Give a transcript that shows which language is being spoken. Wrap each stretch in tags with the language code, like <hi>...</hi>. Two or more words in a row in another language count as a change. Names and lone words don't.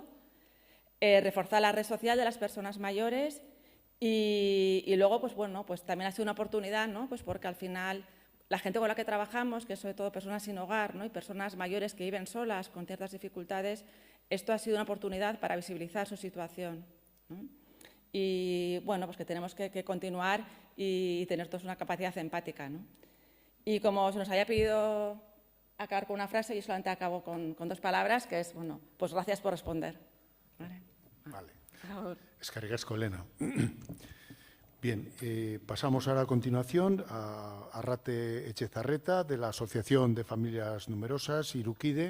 <es>Reforzar la red social de las personas mayores, y luego, pues también ha sido una oportunidad, ¿no?, pues porque al final la gente con la que trabajamos, que es sobre todo personas sin hogar, ¿no?, y personas mayores que viven solas con ciertas dificultades, esto ha sido una oportunidad para visibilizar su situación, ¿no? Y pues que tenemos que continuar y tener todos una capacidad empática, ¿no? Y como se nos haya pedido acabar con una frase, yo solamente acabo con 2 palabras, que es, pues gracias por responder. Vale.</es> <eu>Eskerrik asko, Elena.</eu> <es>Bien, pasamos ahora a continuación a Arrate Etxezarreta, de la Asociación de Familias Numerosas, Irukide.</es>